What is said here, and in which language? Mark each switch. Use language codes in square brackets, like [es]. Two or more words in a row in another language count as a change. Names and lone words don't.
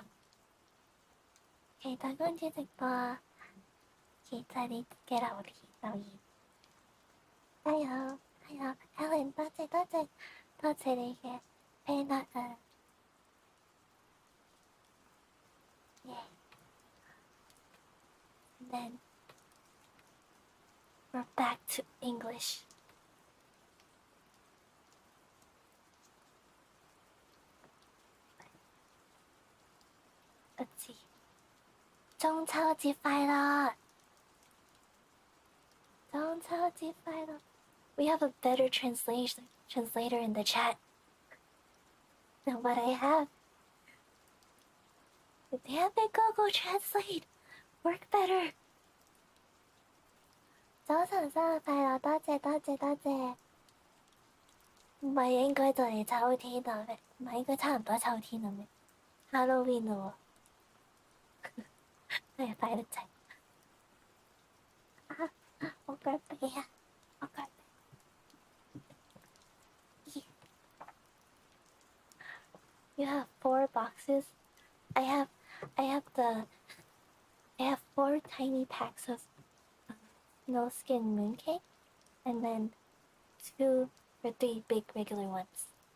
[yue] 期待公主直播啊！期待你嘅留言。加油！Ellen 多謝你嘅 FanArt 啊！ [en] And then we're back to English. Let's see. [yue] 中秋節快樂！中秋節快樂！ [en] We have a better translator in the chat than what I have. Damn it, Google Translate! Work better! [yue] 早晨生日快樂，多謝。唔係應該就嚟秋天啦咩？唔係應該差唔多秋天啦咩 ？Halloween 咯喎，係快得滯。我腳痹啊！我腳痹。 [en] You have 4 boxes. I have 4 tiny packs of no skin mooncake, and then 2 or 3 big regular ones.